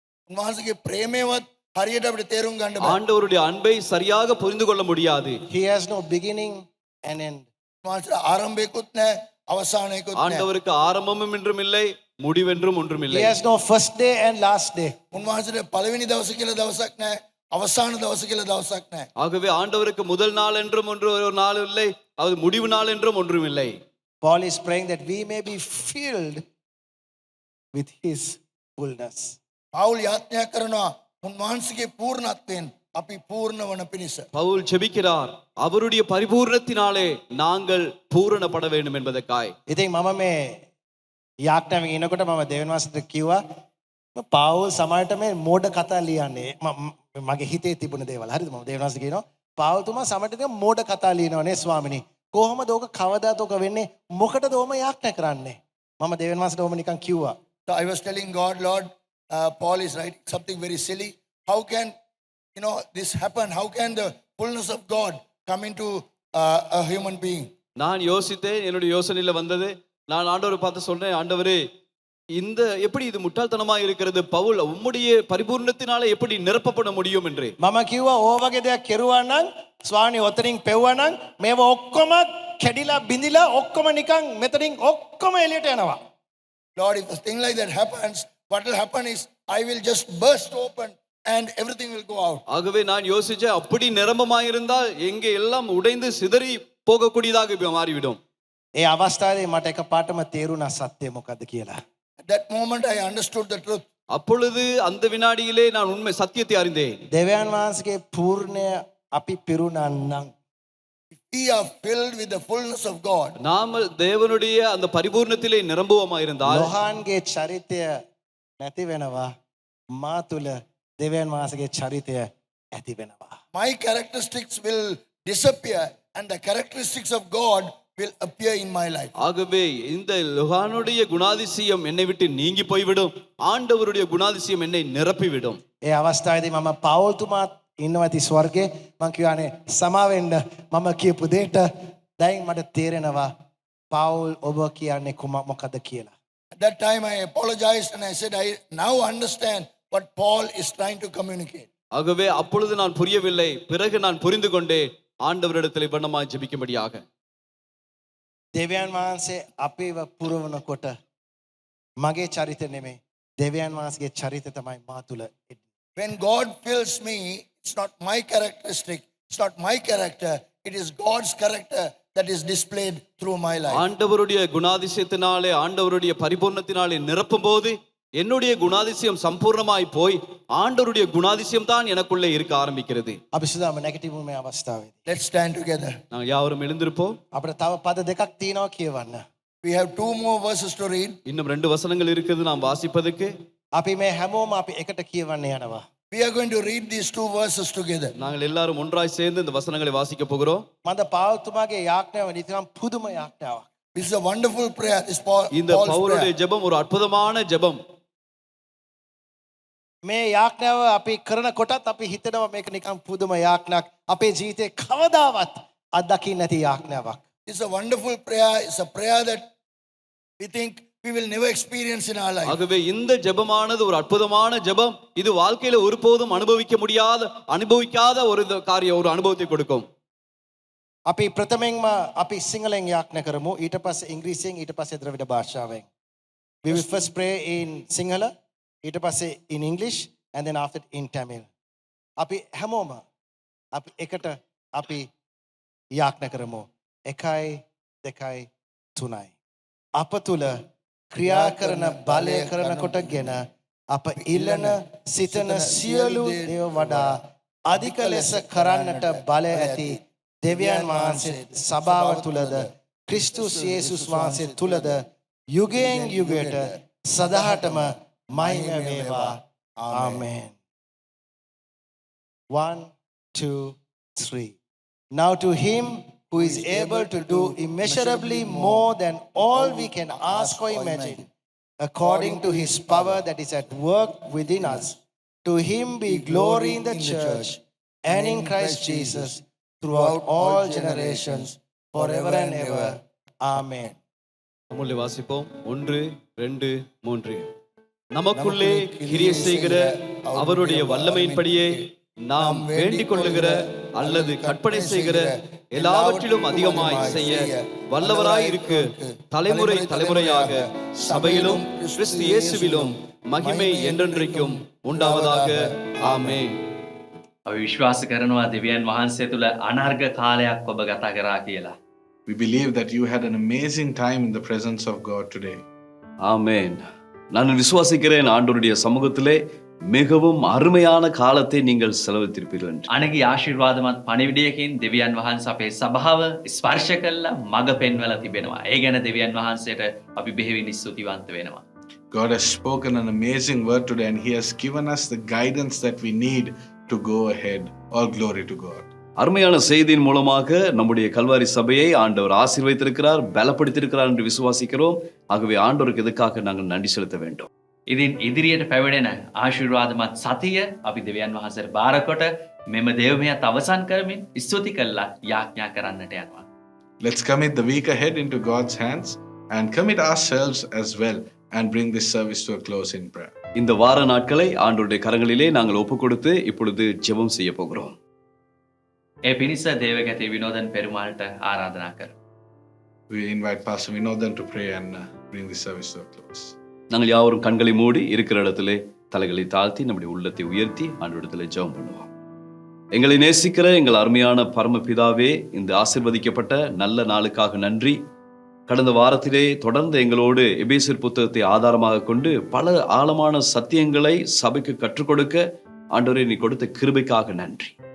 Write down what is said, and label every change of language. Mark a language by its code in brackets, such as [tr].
[si] උන්වහන්සේගේ ප්‍රේමයවත් හරියට අපිට තේරුම් ගන්න බෑ. [ta] ஆண்டவருடைய அன்பை சரியாக புரிந்து கொள்ள முடியாது. [en] He has no beginning and end. [si] උන්වහන්සේට ආරම්භයකුත් නැහැ, අවසානයකුත් නැහැ. [ta] ஆண்டவருக்கு ஆரம்பமும் என்றும் இல்லை, முடிவென்றும் ஒன்றும் [en] He [ta] இல்லை. [en] has no first day and last day. [si] උන්වහන්සේට පළවෙනි දවස කියලා දවසක් නැහැ, අවසාන දවස කියලා දවසක් නැහැ. [ta] ஆகவே ஆண்டவருக்கு முதல் நாள் என்றும் ஒரு நாள் இல்லை, அது முடிவு நாள் என்றும் ஒன்றும் இல்லை. [en] Paul is praying that we may be filled with his fullness. [si] පවුල් යාඥා කරනවා උන්වහන්සේගේ පූර්ණත්වයෙන් අපි පූර්ණ වන පිණිස. [ta] பவுல் ஜெபிக்கிறார், அவருடைய பரிபூரணத்தினாலே நாங்கள் பூரணப்பட வேண்டும் என்பதற்காய். [si] ඉතින් මම මේ යාඥාවෙන් එනකොට මම දෙවියන් වහන්සේට කිව්වා පාවුල් සමහරට මේ මෝඩ කතා ලියන්නේ මගේ හිතේ තිබුණ දේවල්. හරිද? මම දෙවියන් වහන්සේට කියනවා පාවුල් තුමා සමහරට මෝඩ කතා ලියනවානේ ස්වාමිනී. කොහොමද ඕක කවදාද ඕක වෙන්නේ? මොකටද ඕම යාඥා කරන්නේ? මම දෙවියන් වහන්සේට ඕම නිකන් කිව්වා. [en] So I was telling God, Lord, Paul is writing something very silly. How can, this happen? How can the fullness of God come into a human being? [ta] நான் யோசித்தேன், என்னுடைய யோசனையில வந்தது. நான் ஆண்டவரை பார்த்து சொன்னேன், ஆண்டவரே இந்த எப்படி இது முட்டாள்தனமா இருக்கிறது, பவுல் உம்முடைய பரிபூர்ணத்தினால எப்படி நிரப்பப்பட முடியும் என்று. [si] මම කිව්වා ඕ වගේ දෙයක් කෙරුවා නම් ස්වාමී ඔතනින් පෙව්වා නම් මේව ඔක්කොම කැඩිලා බිඳිලා ඔක්කොම නිකන් මෙතනින් ඔක්කොම එළියට යනවා. [en] Lord, if a thing like that happens, what will happen is I will just burst open and everything will go out. [ta] ஆகவே நான் யோசிச்சேன், அப்படி நிரம்பமாயிருந்தால் எங்கே எல்லாம் உடைந்து சிதறி போகக்கூடியதாக மாறிவிடும். [si] ඒ අවස්ථාවේ මට එකපාරටම තේරුණා සත්‍ය මොකද්ද කියලා. [en] At that moment I understood the truth. [ta] அப்பொழுது அந்த வினாடியிலே நான் உண்மை சத்தியத்தை அறிந்தேன். [si] දෙවියන් වහන්සේගේ පූර්ණය අපි පිරුණා නම් [en] If we are filled with the fullness of God, [ta] நாம் தேவனுடைய அந்த பரிபூர்ணத்திலே நிரம்புவமாயிருந்தால் [si] ලෝහාන්ගේ චරිතය නැති වෙනවා. මා තුල දෙවියන් වහන්සේගේ චරිතය ඇති වෙනවා. [en] my characteristics will disappear and the characteristics of God will appear in my life. [ta] ஆகவே இந்த லோகானுடைய குணாதிசயம் என்னை விட்டு நீங்கி போய்விடும், ஆண்டவருடைய குணாதிசயம் என்னை நிரப்பிவிடும். [si] ඒ අවස්ථාවේදී මම පෞල්තුමාත් ඉන්නවා ඇති ස්වර්ගේ. මං කියවනේ සමාවෙන්න මම කියපු දෙයට දැන් මට තේරෙනවා පෞල් ඔබ කියන්නේ මොකද්ද කියලා. [en] At that time I apologized and I said, I now understand what Paul is trying to communicate. [ta] ஆகவே அப்பொழுது நான் புரியவில்லை, பிறகு நான் புரிந்து கொண்டேன் ஆண்டவரிடத்தில் வண்ணமாய் ஜெபிக்கும்படியாக. [si] දෙවියන් වහන්සේ අපේව පුරවනකොට මගේ චරිත නෙමෙයි දෙවියන් වහන්සේගේ චරිත තමයි මා තුල. [en] When God fills me, it's not my characteristic, it's not my character, it is God's character that is displayed through my life. [ta] ஆண்டவருடைய குணாதிசயத்தினாலே ஆண்டவருடைய பரிபூர்ணத்தினாலே நிரப்பும் போது என்னுடைய குணாதிசயம் சம்பூர்ணமாய் போய் ஆண்டவருடைய குணாதிசயம் தான் எனக்குள்ளே இருக்க ஆரம்பிக்கிறது. [si] අපි සුදාම නැගිටිමු මේ අවස්ථාවේදී. [en] Let's stand together. [ta] நாங்கள் யாவரும் எழுந்திருப்போம். [si] අපිට තව පද දෙකක් තියෙනවා කියවන්න. [en] We have 2 more verses to read. [ta] இன்னும் 2 வசனங்கள் இருக்குது நாம் வாசிப்பதற்கு. [si] අපි මේ හැමෝම අපි එකට කියවන්න යනවා. [en] We are going to read these 2 verses together. [ta] நாங்கள் எல்லாரும் ஒன்றாய் சேர்ந்து இந்த வசனங்களை வாசிக்க போகிறோம். [si] මන්ද පෞල්තුමාගේ යාඥාව නිතරම පුදුම යාඥාවක්. [en] This is a wonderful prayer. This Paul's [ta] இந்த பவுலுடைய [en] prayer. [ta] ஜெபம் ஒரு அற்புதமான ஜெபம். [si] මේ යාඥාව අපි කරනකොටත් අපි හිතනවා මේක නිකන් පුදුම යාඥාවක්. අපේ ජීවිතේ කවදාවත් අත්දකින්න නැති යාඥාවක්. [en] It's a wonderful prayer. It's a prayer that we think we will never experience in our life. [ta] ஆகவே இந்த ஜெபமானது ஒரு அற்புதமான ஜெபம். இது வாழ்க்கையில ஒருபோதும் அனுபவிக்காத ஒரு காரியம், ஒரு அனுபவத்தை கொடுக்கும். [si] අපි ප්‍රථමයෙන්ම අපි සිංහලෙන් යාඥා කරමු. ඊට පස්සේ ඉංග්‍රීසියෙන්, ඊට පස්සේ ද්‍රවිඩ භාෂාවෙන්. [en] We will first pray in Sinhala, [si] ඊට පස්සේ [en] in English and then after in Tamil. [si] අපි හැමෝම අපි එකට අපි යාඥා කරමු. 1 2 3. අප තුල ක්‍රියා කරන බලය කරනකොටගෙන අප ඉල්ලන සිතන සියලු දේව වඩා අධික ලෙස කරන්නට බලය ඇති දෙවියන් වහන්සේ සභාව තුලද ක්‍රිස්තුස් යේසුස් වහන්සේ තුලද යුගයෙන් යුගයට සදාටම මහිම වේවා. ආමේන්. 1 2 3. [en] Now to him who is able to do immeasurably more than all we can ask or imagine, according to his power that is at work within us. To him be glory in the church and in Christ Jesus throughout all generations, forever and ever. Amen. [ta] நம்முள்ளே வாசிப்போம். 1 2 3. நமக்குள்ளே கிரியை செய்கிற அவருடைய வல்லமையின்படியே நாம் வேண்டிக் கொள்ளுகிற அல்லது கற்பனை செய்கிற எல்லாவற்றிலும் அதிகமாய் செய்ய வல்லவராய் இருக்கு தலைமுறை தலைமுறையாக சபையிலும் கிறிஸ்து இயேசுவிலும் மகிமை என்றென்றைக்கும் உண்டாவதாக. ஆமென். [si] අපි විශ්වාස කරනවා දෙවියන් වහන්සේ තුළ අනර්ග කාලයක් ඔබ ගත කරා කියලා. [en] We believe that you had an amazing time in the presence of God today. [ta] ஆமென். நான் விசுவாசிக்கிறேன் ஆண்டவருடைய சமூகத்திலே மிகவும் அருமையான காலத்தை நீங்கள் செலவித்திருப்பீர்கள் என்று. [si] අනගේ ආශිර්වාදමත් පණිවිඩයකින් දෙවියන් වහන්සේ අපේ සභාව ස්පර්ශ කළා මඟ පෙන්වලා තිබෙනවා. ඒ ගැන දෙවියන් වහන්සේට අපි බෙහෙවින් ස්තුතිවන්ත වෙනවා. [en] God has spoken an amazing word today and he has given us the guidance that we need to go ahead. All glory to God. [ta] அருமையான செய்தியின் மூலமாக நம்முடைய கல்வாரி சபையை ஆண்டவர் ஆசீர்வதித்திருக்கிறார், பலப்படுத்தியிருக்கிறார் என்று விசுவாசிக்கிறோம். ஆகவே ஆண்டவருக்கு இதுக்காக நாங்கள் நன்றி செலுத்த வேண்டும். [si] ඉතින් ඉදිරියට පැවැඩෙන ආශිර්වාදමත් සතිය අපි දෙවියන් වහන්සේට බාරකොට මෙම දේවමයත් අවසන් කරමින් ස්තුති කළා යාඥා කරන්නට යනවා. [en] Let's commit the week ahead into God's hands and commit ourselves as well and bring this service to a close in prayer. [ta] இந்த வார நாட்களை ஆண்டவருடைய கரங்களிலே நாங்கள் ஒப்புக் கொடுத்து இப்பொழுது ஜெபம் செய்ய போகிறோம். [si] ඒ පිණිස දේවගැති විනෝදන් පෙරුමාල්ට ආරාධනා කරමු. [en] We invite Pastor Vinodhan to pray and bring this service to a close. [ta] நாங்கள் யாவரும் கண்களை மூடி இருக்கிற இடத்திலே தலைகளை தாழ்த்தி நம்முடைய உள்ளத்தை உயர்த்தி ஆண்டவரிடத்திலே ஜெபம் பண்ணுவோம். எங்களை நேசிக்கிற எங்கள் அருமையான பரமபிதாவே, இந்த ஆசீர்வதிக்கப்பட்ட நல்ல நாளுக்காக நன்றி. கடந்த வாரத்திலே தொடர்ந்து எங்களோடு எபேசியர் புத்தகத்தை ஆதாரமாக கொண்டு பல ஆழமான சத்தியங்களை சபைக்கு கற்றுக் கொடுக்க ஆண்டவரே நீ கொடுத்த கிருபைக்காக நன்றி.